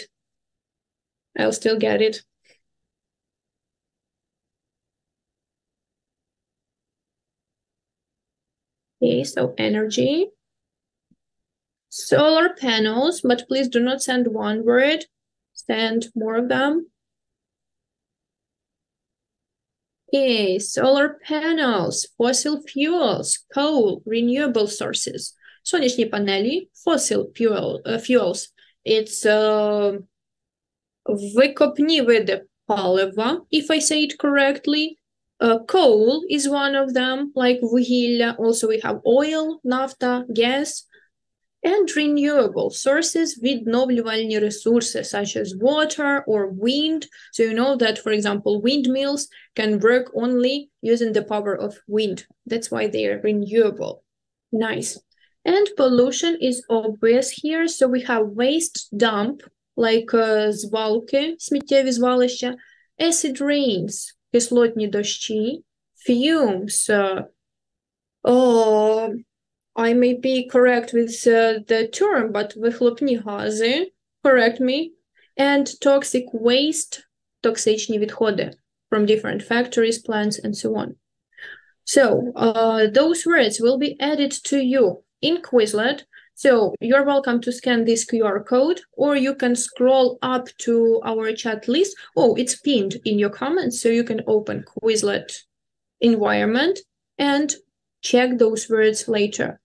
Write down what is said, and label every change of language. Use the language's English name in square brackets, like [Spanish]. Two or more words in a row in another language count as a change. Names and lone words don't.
[English] I'll still get it. Okay, so energy. Solar panels, but please do not send one word, send more of them. Okay, solar panels, fossil fuels, coal, renewable sources. [Ukrainian] Сонячні панелі, [English] fossil fuels. [Ukrainian] It's викопні види палива, [English] if I say it correctly. Coal is one of them, like вугілля. Also we have oil, нафта, gas, and renewable sources, [Ukrainian] відновлювальні ресурси, [English] such as water or wind. So you know that, for example, windmills can work only using the power of wind. That's why they are renewable. Nice. And pollution is obvious here. So we have waste dump, like [Ukrainian] звалки, сміттєві звалища, [English] acid rains, [Ukrainian] кислотні дощі, [English] fumes, I may be correct with the term, but [Ukrainian] вихлопні гази, [English] correct me, and toxic waste, [Ukrainian] токсичні відходи [English] from different factories, plants, and so on. So those words will be added to you in Quizlet. So you're welcome to scan this QR code, or you can scroll up to our chat list. Oh, it's pinned in your comments, so you can open Quizlet environment and check those words later.